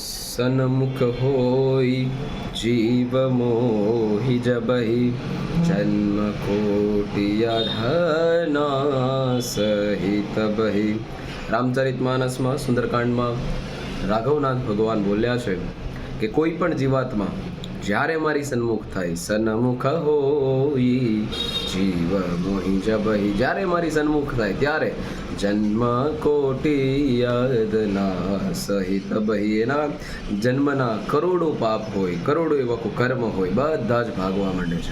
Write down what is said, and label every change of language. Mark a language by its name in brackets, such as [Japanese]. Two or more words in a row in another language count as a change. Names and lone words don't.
[Awadhi] सन्मुख होई जीव मोहि जबहि जन्म कोटिया धना सहित बहि। [Gujarati] રામચરિતમાનસમાં સુંદરકાંડમાં રાઘવનાથ ભગવાન બોલ્યા છે કે કોઈ પણ જીવાત્મા જ્યારે મારી સન્મુખ થાય, [Awadhi] सन्मुख होइ जीव मोहि जबहि, [Gujarati] જ્યારે મારી સન્મુખ થાય ત્યારે [Awadhi] जन्म कोटी यदना सहित बहि, [Gujarati] એના જન્મના કરોડો પાપ હોય, કરોડો એવા કર્મ હોય, બધા જ ભાગવા માંડે છે.